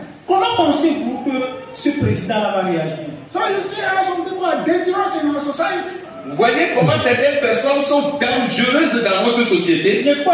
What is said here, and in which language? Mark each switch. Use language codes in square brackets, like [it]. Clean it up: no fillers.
[fr] Comment pensez-vous que ce président va réagir? [en] So you see how some people are dangerous in our society. [fr] Vous voyez comment certaines personnes sont dangereuses dans notre société.